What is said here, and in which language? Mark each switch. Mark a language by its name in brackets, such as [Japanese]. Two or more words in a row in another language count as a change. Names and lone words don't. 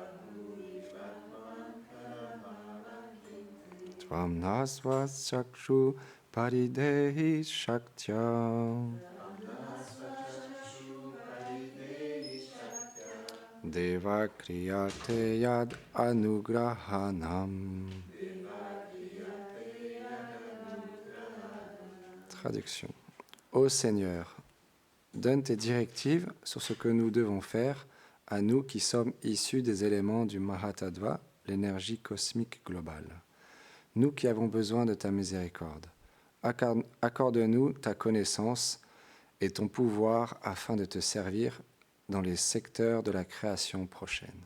[Sanskrit] त्वम् नस्वस् चक्षु परिदेहि शक्त्या. देव क्रियते यद् अनुग्रहणम्. [French] Traduction. Ô Seigneur, donne tes directives sur ce que nous devons faire à nous qui sommes issus des éléments du Mahatattva, l'énergie cosmique globale. Nous qui avons besoin de ta miséricorde. Accorde-nous ta connaissance et ton pouvoir afin de te servir dans les secteurs de la création prochaine.